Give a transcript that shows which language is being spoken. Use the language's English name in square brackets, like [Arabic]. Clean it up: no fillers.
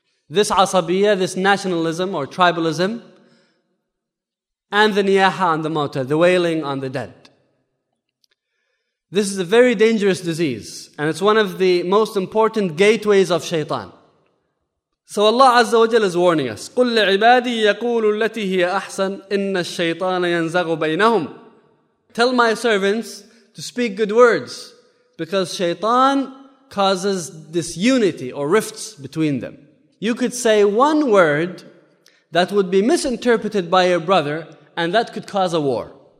[English] This asabiyya, this nationalism or tribalism, and the niyaha on the mauta, the wailing on the dead. This is a very dangerous disease, and it's one of the most important gateways of shaitan. So Allah Azza wa Jalla is warning us, [Arabic] قُلْ لِعِبَادِي يَقُولُ الَّتِي هِيَ أَحْسَنُ إِنَّ الشَّيْطَانَ يَنْزَغُ بَيْنَهُمْ. [English] Tell my servants to speak good words, because shaitan causes disunity or rifts between them. You could say one word that would be misinterpreted by your brother, and that could cause a war.